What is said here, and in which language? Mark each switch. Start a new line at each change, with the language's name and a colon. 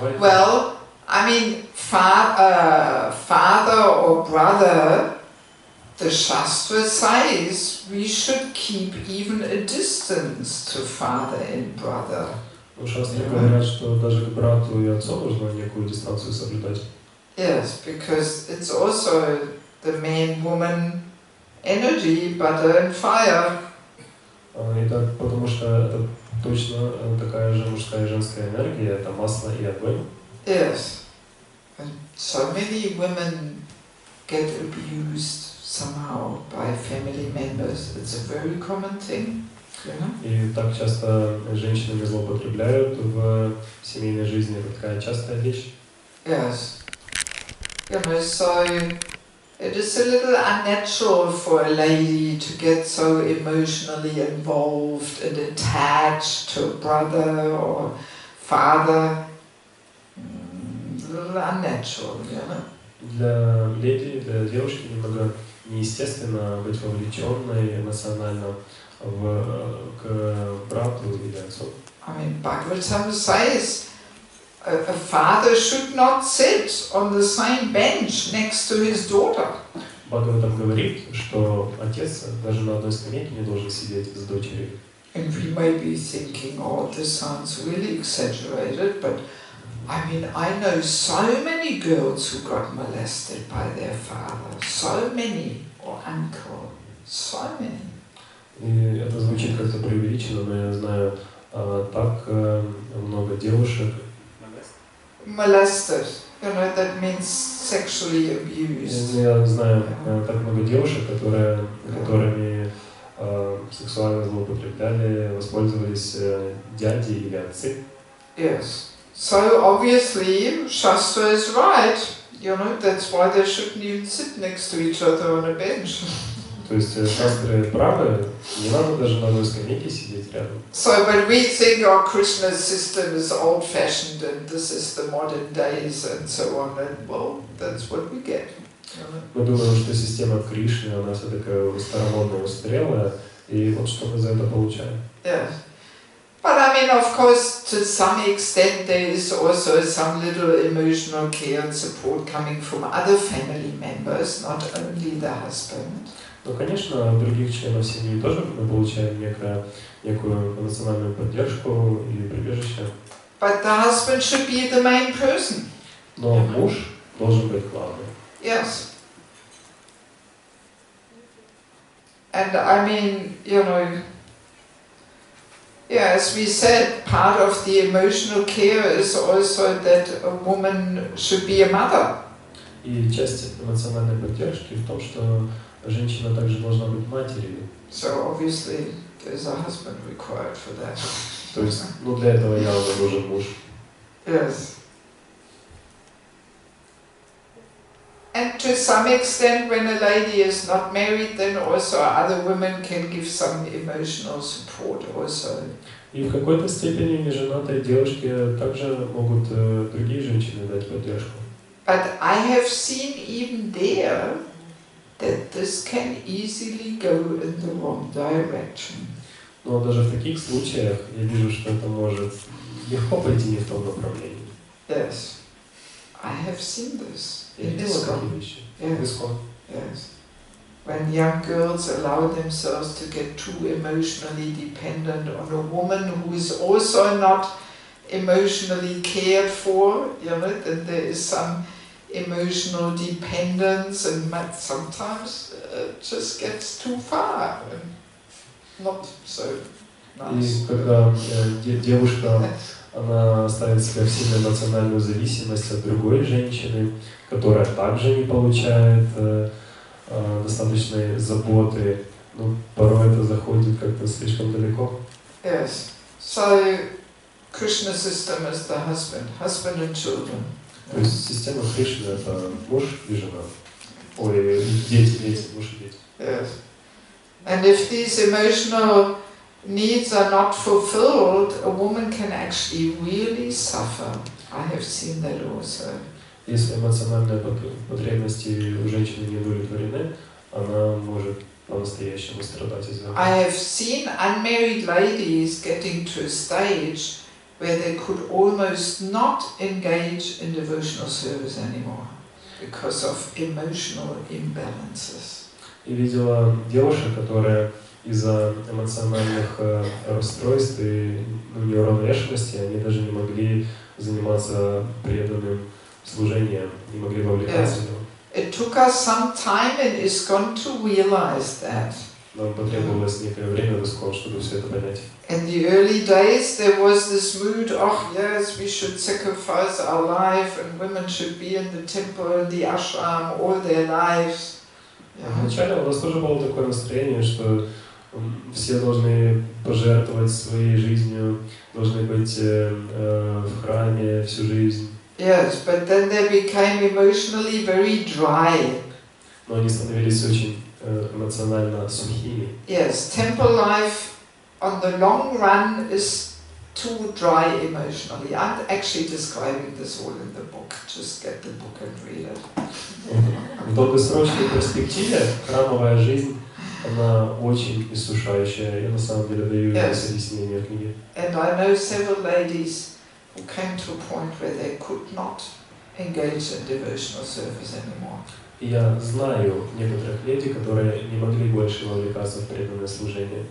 English: Well, I mean, father or brother, the Shastra says we should keep even a distance to father and brother.
Russian: Шастры говорят, что даже к брату и отцу нужно некую дистанцию соблюдать.
English: Yes, because it's also the man-woman energy, butter and fire.
Russian: Итак, потому что это точно такая же мужская и женская энергия, это масло и огонь.
English: Yes. And so many women get abused somehow by family members. It's a very common thing.
Russian: И так часто женщинами злоупотребляют в семейной жизни. Это такая частая вещь.
English: Yes. So it is a little unnatural for a lady to get so emotionally involved and attached to a brother or father. A little unnatural,
Russian: Для леди, для девушки немного неестественно быть вовлеченной эмоционально к брату или отцу.
English: I mean, Bhagavatam says a father should not sit on the same bench next to his daughter.
Russian: Бхагаватам говорит, что отец даже на одной скамейке не должен сидеть с дочерью.
English: And we may be thinking, oh, this sounds really exaggerated, but I mean, I know so many girls who got molested by their father, so many, or uncle, so many.
Russian: И это звучит как-то преувеличенно, но я знаю так много девушек.
English: Molested, that means sexually abused.
Russian: Я знаю так много девушек, которыми сексуально злоупотребляли, воспользовались дяди или отцы.
English: Yes. So obviously, Shastra is right. That's why they shouldn't even sit next to each other on a bench.
Russian: То есть шастры правы, не надо даже на одной скамейке сидеть рядом.
English: So, but we think our Krishna's system is old-fashioned and this is the modern days and so on, and well, that's what we get.
Russian: Мы думаем, что система Кришны, она вся такая старомодная, устарелая, и вот что мы за это получаем.
English: Yeah. But I mean, of course, to some extent there is also some little emotional care and support coming from other family members, not only the husband.
Russian: Ну, конечно, от других членов семьи тоже мы получаем некую эмоциональную поддержку или прибежище.
English: But the husband should be the main person.
Russian: Но муж должен быть главным.
English: Yes. And I mean, as we said, part of the emotional care is also that a woman should be a mother.
Russian: И часть эмоциональной поддержки в том, что женщина также должна быть матерью.
English: So obviously there's a husband required for that.
Russian: То есть, для этого явно нужен муж.
English: Yes. And to some extent, when a lady is not married, then also other women can give some emotional support also.
Russian: И в какой-то степени неженатые девушки также могут другие женщины дать поддержку.
English: But I have seen even there that this can easily go in the wrong direction.
Russian: Но даже в таких случаях я вижу, что это может легко пойти не в том направлении.
English: Yes, I have seen this.
Russian: Я видела такие вещи.
English: Yes. When young girls allow themselves to get too emotionally dependent on a woman who is also not emotionally cared for, then there is some emotional dependence, and sometimes it just gets too far and not so nice.
Russian: И когда девушка она ставит себя в сильную эмоциональную зависимость от другой женщины, которая также не получает достаточной заботы, порой это заходит как-то слишком далеко.
English: Yes. So Krishna system is the husband and children.
Russian: То есть система Кришны это муж и жена. Ой, дети, муж и дети.
English: Yes. And if these emotional needs are not fulfilled, a woman can actually really suffer. I have seen that also.
Russian: Если эмоциональные потребности у женщины не удовлетворены, она может по-настоящему страдать из-за этого.
English: I have seen unmarried ladies getting to a stage where they could almost not engage in devotional service anymore because of emotional imbalances.
Russian: И видела девушек, которые из-за эмоциональных расстройств и неуравновешенности они даже не могли заниматься преданным служением, не могли вовлекаться в него.
English: It took us some time in ISKCON to realize that.
Russian: Нам потребовалось некое время в ISKCON, чтобы все это понять.
English: In the early days there was this mood, oh yes, we should sacrifice our life and women should be in the temple, in the ashram all their lives.
Russian: Вначале у нас тоже было такое настроение, что все должны пожертвовать своей жизнью, должны быть в храме всю жизнь.
English: Yes, but then they became emotionally very dry.
Russian: Но они становились очень эмоционально сухими.
English: Yes, temple life on the long run is too dry emotionally. I'm actually describing this all in the book. Just get the book and read it.
Russian: В долгосрочной перспективе храмовая жизнь, она очень иссушающая. Я на самом деле даю здесь объяснение в книге.
English: And I know several ladies who came to a point where they could not engage in devotional service anymore.
Russian: Я знаю некоторых леди, которые не могли больше вовлекаться в преданное служение.